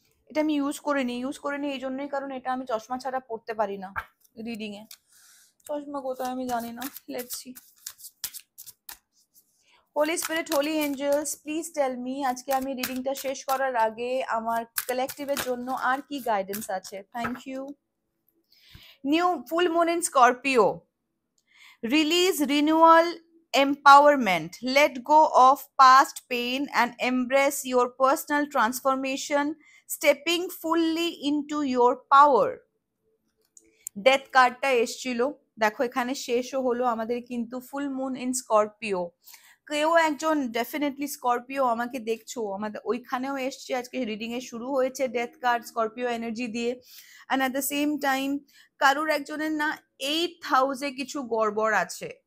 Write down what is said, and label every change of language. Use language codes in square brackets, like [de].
[bn] এটা আমি ইউজ করিনি এই জন্যই কারণ এটা আমি চশমা ছাড়া পড়তে পারি না রিডিং এ। চশমা কোথায় আমি জানি না। [en] Let's see. Holy spirit, holy angels, please tell me [bn] আজকে আমি রিডিংটা শেষ করার আগে আমার কালেকটিভের জন্য আর কি গাইডেন্স আছে। [en] Thank you. New full moon in Scorpio. Release, renewal, empowerment. Let go of past pain and embrace your personal transformation, stepping fully into your power. [bn] Death কার্ডটা এসছিল, দেখো এখানে শেষও হলো আমাদের কিন্তু ফুল মুন ইন স্করপিও। কেউ একজন ডেফিনেটলি স্করপিও আমাকে দেখছো, আমাদের ওইখানেও এসছে, আজকে রিডিং এ শুরু হয়েছে ডেথ কার্ড স্করপিও এনার্জি দিয়ে। [en] and at the same time [bn] কারুর একজনের না 8th হাউসে কিছু গড়বড় আছে।